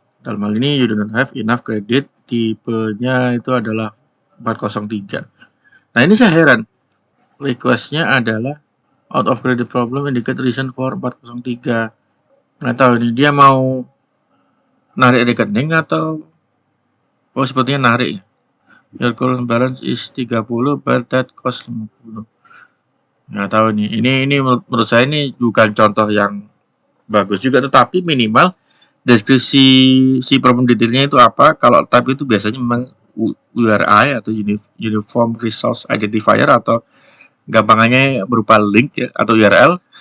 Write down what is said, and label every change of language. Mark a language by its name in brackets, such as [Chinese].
[Indonesian] Dalam hal ini [English] you do not have enough credit, [Indonesian] tipenya itu adalah 403. Nah, ini saya heran. Requestnya adalah [English] out of credit problem indicate reason for 403. [Indonesian] Nggak tahu ini dia mau narik rekening atau sepertinya narik ya. [English] Your current balance is 30 but that cost 50. [Indonesian] Nggak tahu nih. Ini menurut saya ini bukan contoh yang bagus juga, tetapi minimal deskripsi si problem detailnya itu apa. Kalau type itu biasanya memang URI atau Uniform Resource Identifier, atau gampangannya berupa link ya, atau URL.